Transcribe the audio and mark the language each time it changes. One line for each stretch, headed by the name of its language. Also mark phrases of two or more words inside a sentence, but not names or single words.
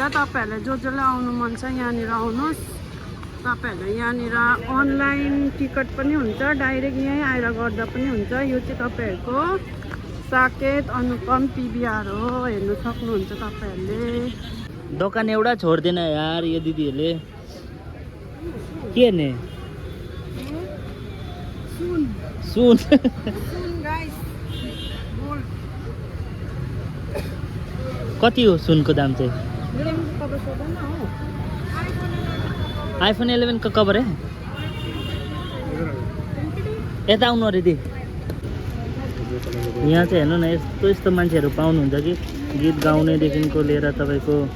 Nepali: तपाईँहरूलाई जसलाई आउनु मन छ यहाँनिर आउनुहोस्। तपाईँहरूलाई यहाँनिर अनलाइन टिकट पनि हुन्छ डाइरेक्ट यहीँ आएर गर्दा पनि हुन्छ। यो चाहिँ तपाईँहरूको साकेत अनुपम पिबिआर हो हेर्नु सक्नुहुन्छ तपाईँहरूले। दोकान एउटा छोड्दैन यार यो दिदीहरूले। के ने सुन सुन सुन गाइस गोल्ड कति हो सुनको दाम चाहिँ कभर सोध्दैन हो आइफोन 11 को कभर है यता आउनु अरे दि यहाँ चाहिँ हेर्नु न यस्तो यस्तो मान्छेहरू पाउनुहुन्छ कि गीत गाउनेदेखिको लिएर तपाईँको